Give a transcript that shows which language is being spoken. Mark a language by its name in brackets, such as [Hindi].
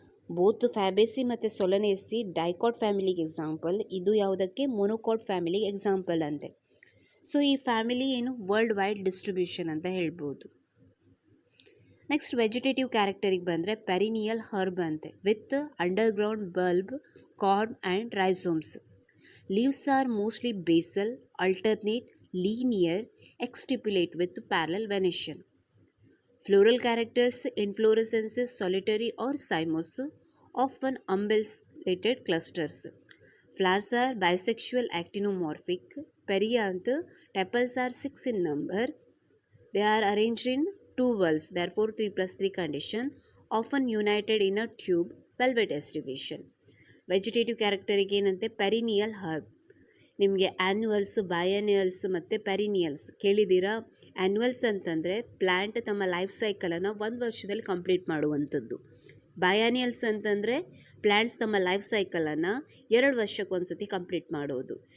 [Kannada] Both Fabaceae ಮತ್ತು Solanaceae dicot ಫ್ಯಾಮಿಲಿಗೆ example, ಇದು ಯಾವುದಕ್ಕೆ, ಮೊನೊಕಾಟ್ ಫ್ಯಾಮಿಲಿಗೆ ಎಕ್ಸಾಂಪಲ್ ಅಂತೆ. ಸೊ ಈ ಫ್ಯಾಮಿಲಿ ಏನು ವರ್ಲ್ಡ್ ವೈಡ್ ಡಿಸ್ಟ್ರಿಬ್ಯೂಷನ್ ಅಂತ ಹೇಳ್ಬೋದು. ನೆಕ್ಸ್ಟ್ ವೆಜಿಟೇಟಿವ್ ಕ್ಯಾರೆಕ್ಟರಿಗೆ ಬಂದರೆ ಪೆರಿನಿಯಲ್ ಹರ್ಬ್ ಅಂತೆ [English] With underground bulb, corm and rhizomes. Leaves are mostly basal, alternate, linear, exstipulate with parallel venation. Floral characters, inflorescences solitary or cymose, often umbellated clusters. Flowers are bisexual actinomorphic. Perianth, tepals are 6 in number. They are arranged in 2 whorls, therefore 3+3 condition, often united in a tube, velvet distribution. [Kannada] Vegetative character ಏನಂತೆ perennial herb. ನಿಮಗೆ ಆ್ಯನ್ಯುವಲ್ಸ್, ಬಯಾನ್ಯುವಲ್ಸ್ ಮತ್ತು ಪೆರಿನಿಯಲ್ಸ್ ಕೇಳಿದ್ದೀರಾ. ಆ್ಯನ್ಯುವಲ್ಸ್ ಅಂತಂದರೆ plant ತಮ್ಮ life ಸೈಕಲನ್ನು 1 ವರ್ಷದಲ್ಲಿ complete ಮಾಡುವಂಥದ್ದು. ಬಯಾನ್ಯುವಲ್ಸ್ ಅಂತಂದರೆ plants ತಮ್ಮ ಲೈಫ್ ಸೈಕಲನ್ನು 2 ವರ್ಷಕ್ಕೊಂದ್ಸತಿ ಕಂಪ್ಲೀಟ್ ಮಾಡೋದು.